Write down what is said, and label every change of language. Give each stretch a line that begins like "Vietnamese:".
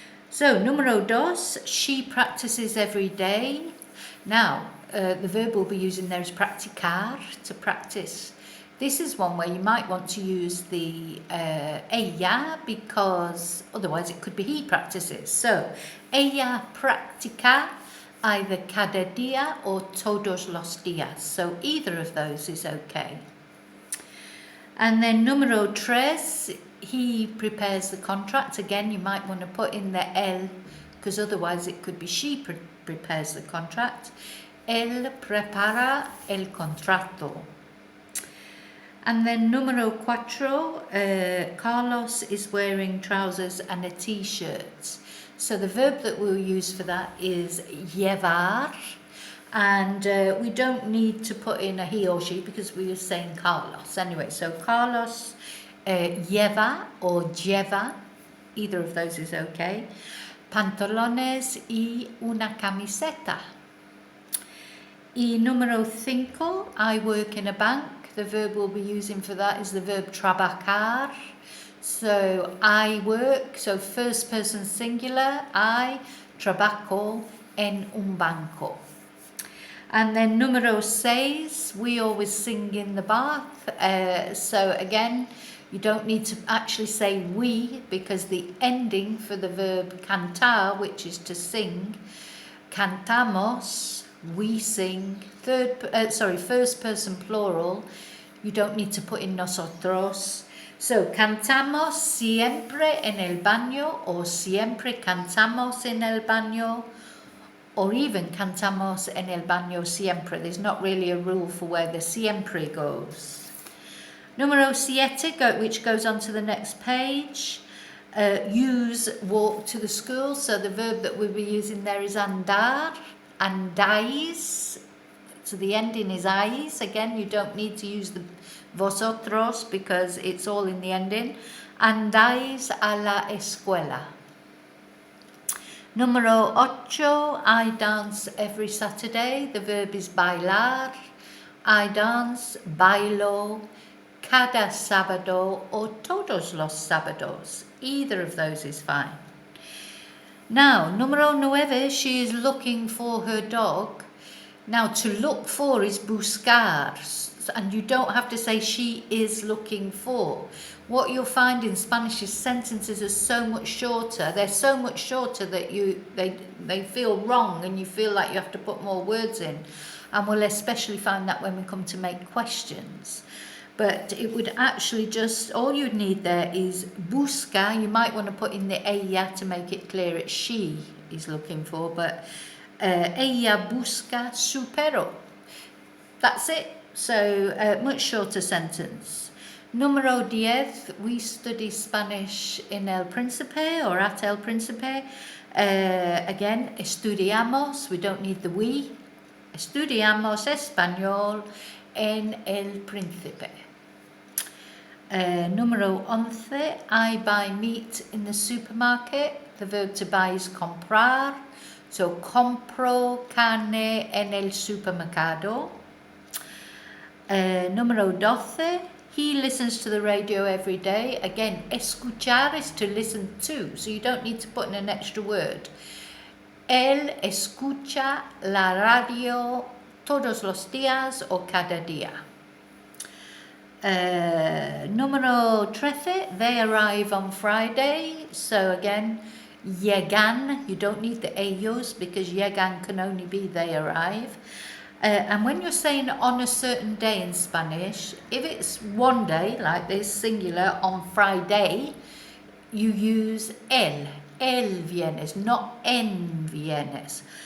English: So,
Spanish: numero dos,
English: she practices every day. Now, the verb we'll be using there is practicar, to practice. This is one where you might want to use the ella, because otherwise it could be he practices.
Spanish: So, ella practica
English: either
Spanish: cada día or todos los días.
English: So, either of those is okay. And then
Spanish: numero tres,
English: he prepares the contract. Again, you might want to put in the él, because otherwise it could be she prepares the contract.
Spanish: Él prepara el contrato.
English: And then
Spanish: numero cuatro,
English: Carlos is wearing trousers and a t-shirt. So the verb that we'll use for that is llevar. And we don't need to put in a he or she because we were saying Carlos. Anyway, so Carlos lleva or lleva, either of those is okay.
Spanish: Pantalones y una camiseta. Y número cinco,
English: I work in a bank. The verb we'll be using for that is the verb trabajar. So I work, so first person singular, I
Spanish: trabajo en un banco.
English: And then
Spanish: numero seis,
English: we always sing in the bath. So again, you don't need to actually say we, because the ending for the verb cantar, which is to sing, cantamos, we sing, first person plural, you don't need to put in nosotros.
Spanish: So cantamos siempre en el baño, or siempre cantamos en el baño, or even cantamos en el baño siempre.
English: There's not really a rule for where the siempre goes.
Spanish: Numero siete,
English: which goes on to the next page, use walk to the school. So the verb that we'll be using there is andar, andáis. So the ending is ais. Again, you don't need to use the vosotros because it's all in the ending.
Spanish: Andáis a la escuela. Numero ocho,
English: I dance every Saturday. The verb is bailar. I dance, bailo,
Spanish: cada sábado
English: or
Spanish: todos los sábados.
English: Either of those is fine. Now,
Spanish: numero nueve,
English: she is looking for her dog. Now, to look for is buscar, and you don't have to say she is looking for. What you'll find in Spanish is sentences are so much shorter. They're so much shorter that they feel wrong and you feel like you have to put more words in. And we'll especially find that when we come to make questions. But it would actually just, all you'd need there is busca. You might want to put in the ella to make it clear it's she is looking for, but
Spanish: ella busca su perro.
English: That's it. So much shorter sentence.
Spanish: Número 10,
English: we study Spanish in El Príncipe or at El Príncipe. Again, estudiamos, we don't need the we.
Spanish: Estudiamos español en El Príncipe. Número 11,
English: I buy meat in the supermarket. the verb to buy is comprar.
Spanish: So compro carne en el supermercado. Número 12.
English: He listens to the radio every day. Again, escuchar is to listen to, so you don't need to put in an extra word.
Spanish: Él escucha la radio todos los días o cada día. Número 13,
English: they arrive on Friday. So again, llegan, you don't need the ellos because llegan can only be they arrive. And when you're saying on a certain day in Spanish, if it's one day, like this, singular, on Friday, you use
Spanish: el viernes,
English: not
Spanish: en viernes.